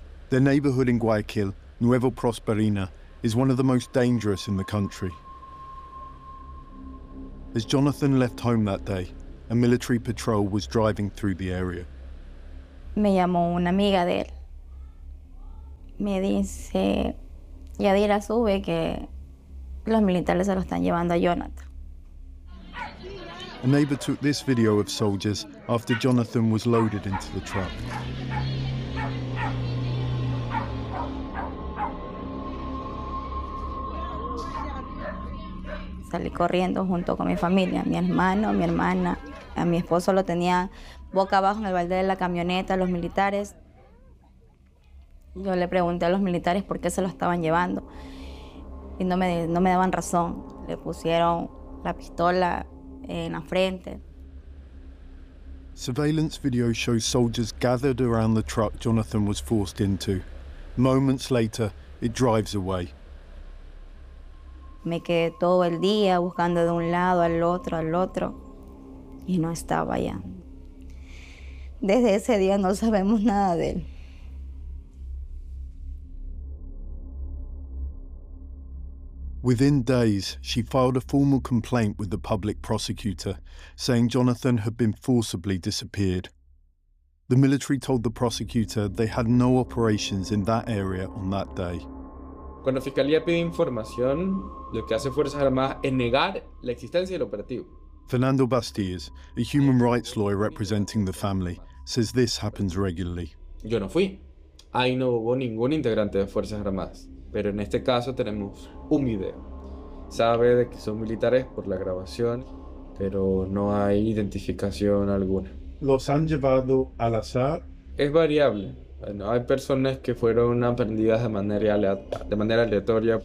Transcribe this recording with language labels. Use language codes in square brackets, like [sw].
[en] Their neighborhood in Guayaquil, Nueva Prosperina, is one of the most dangerous in the country. As Jonathan left home that day, a military patrol was driving through the area. [es] Me llamó una amiga de él. Me dice, Yadira sube que los militares se lo están llevando a Jonathan. [en] A neighbor took this video of soldiers after Jonathan was loaded into the truck. Yeah, [es] Salí corriendo junto con mi familia, mi hermano, mi hermana. A mi esposo lo tenía boca abajo en el balde de la camioneta, los militares. Yo le pregunté a los militares por qué se lo estaban llevando. Y no me daban razón. Le pusieron la pistola en la frente. [en] Surveillance video shows soldiers gathered around the truck Jonathan was forced into. Moments later, it drives away. [es] Me quedé todo el día buscando de un lado al otro, y no estaba allá. Desde ese día no sabemos nada de él. [en] Within days, she filed a formal complaint with the public prosecutor, saying Jonathan had been forcibly disappeared. The military told the prosecutor they had no operations in that area on that day. [es] Cuando la fiscalía pide información, lo que hace Fuerzas Armadas es negar la existencia del operativo. [en] Fernando Bastías, a human rights lawyer representing the family, says this happens regularly. [es] Yo no fui. Ahí no hubo ningún integrante de Fuerzas Armadas. Pero en este caso tenemos un video. Sabe de que son militares por la grabación, pero no hay identificación alguna. ¿Los han llevado al azar? Es variable. Bueno, hay personas que fueron aprehendidas de manera aleatoria.